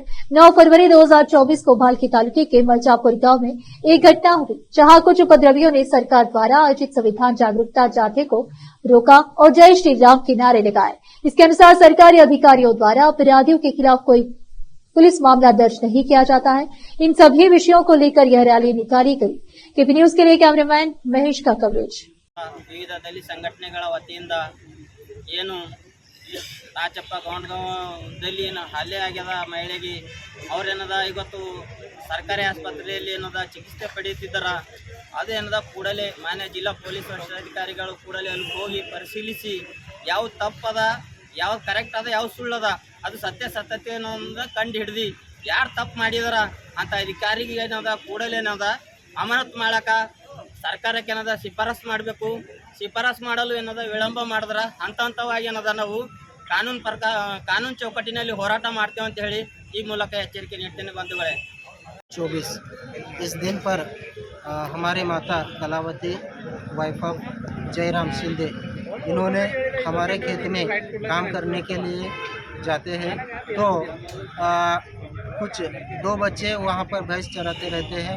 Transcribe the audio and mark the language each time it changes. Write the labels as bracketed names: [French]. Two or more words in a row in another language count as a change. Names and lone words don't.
[Hindi] 9 फरवरी 2024 को भालकी तालुके के मलचापुर गांव में एक घटना हुई, जहां कुछ उपद्रवियों ने सरकार द्वारा आयोजित संविधान जागरूकता जाथे को रोका और जय श्री राम के नारे लगाए। इसके अनुसार सरकारी अधिकारियों द्वारा अपराधियों के खिलाफ कोई पुलिस मामला दर्ज नहीं किया जाता है। इन सभी विषयों को लेकर यह रैली निकाली गई। केपी न्यूज के लिए कैमरामैन महेश का कवरेज। [Kannada] ವಿವಿಧ ದಲಿತ ಸಂಘಟನೆಗಳ ವತಿಯಿಂದ ಏನು ರಾಜಪ್ಪ ಗೌಂಡಗಾಂವದಲ್ಲಿ ಹಲ್ಲೆ ಆಗ್ಯದ ಮಹಿಳೆಗೆ ಅವರೇನದ ಇವತ್ತು ಸರ್ಕಾರಿ ಆಸ್ಪತ್ರೆಯಲ್ಲಿ ಏನದ ಚಿಕಿತ್ಸೆ ಪಡೆಯುತ್ತಿದ್ದರ ಅದೇನದ ಕೂಡಲೇ ಮಾನ್ಯ ಜಿಲ್ಲಾ ಪೊಲೀಸ್ ವರಿಷ್ಠಾಧಿಕಾರಿಗಳು ಕೂಡಲೇ ಅಲ್ಲಿ ಹೋಗಿ ಪರಿಶೀಲಿಸಿ ಯಾವ ತಪ್ಪದ ಯಾವ ಕರೆಕ್ಟ್ ಅದ ಯಾವ ಸುಳ್ಳದ ಅದು ಸತ್ಯತೆ ಅನ್ನೋದನ್ನ ಕಂಡು ಹಿಡಿದು ಯಾರು ತಪ್ಪು ಮಾಡಿದಾರ ಅಂತ ಅಧಿಕಾರಿಗೆ ಏನದ ಕೂಡಲೇ ಏನದ ಅಮಾನತ್ ಮಾಡಕ ಸರ್ಕಾರಕ್ಕೆ ಏನದ ಶಿಫಾರಸು ಮಾಡಬೇಕು। ಶಿಫಾರಸು ಮಾಡಲು ಏನದ ವಿಳಂಬ ಮಾಡಿದ್ರ ಹಂತವಾಗಿ ಏನದ ನಾವು ಕಾನೂನು ಚೌಕಟ್ಟಿನಲ್ಲಿ ಹೋರಾಟ ಮಾಡ್ತೇವೆ ಅಂತ ಹೇಳಿ ಈ ಮೂಲಕ ಎಚ್ಚರಿಕೆ ನೀಡ್ತೇನೆ ಬಂಧುಗಳೇ। [Hindi] 24 इस दिन पर हमारे माता कलावती [English] wife of [Hindi] जयराम शिंदे इन्होंने हमारे खेत में काम करने के लिए जाते हैं, तो कुछ 2 बच्चे वहाँ पर भैंस चराते रहते हैं।